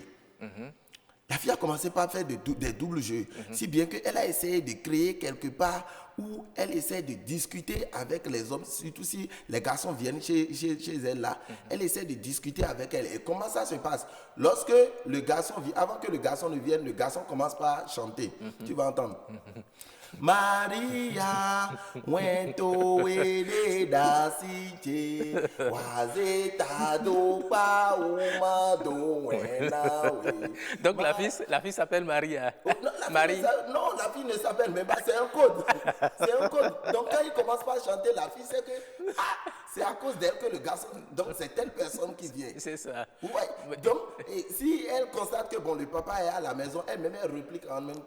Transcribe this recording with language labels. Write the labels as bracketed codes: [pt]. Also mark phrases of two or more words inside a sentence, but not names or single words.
[fr] La fille a commencé par faire des doubles jeux, si bien qu'elle a essayé de créer quelque part où elle essaie de discuter avec les hommes, surtout si les garçons viennent chez elle là. Elle essaie de discuter avec elle. Et comment ça se passe? Lorsque le garçon vient, avant que le garçon ne vienne, le garçon commence par chanter. Tu vas entendre. [fon] Maria, wento wele dasite, wazeta do pa umado wenawe. [fr] Donc la fille s'appelle Maria. Marie. Non, la fille ne s'appelle, mais c'est un code. C'est un code. Donc quand il commence par chanter, la fille sait que c'est à cause d'elle que le garçon. Donc c'est telle personne qui vient. C'est ça. Ouais. Donc si elle constate que bon, le papa est à la maison, elle-même elle réplique en même temps.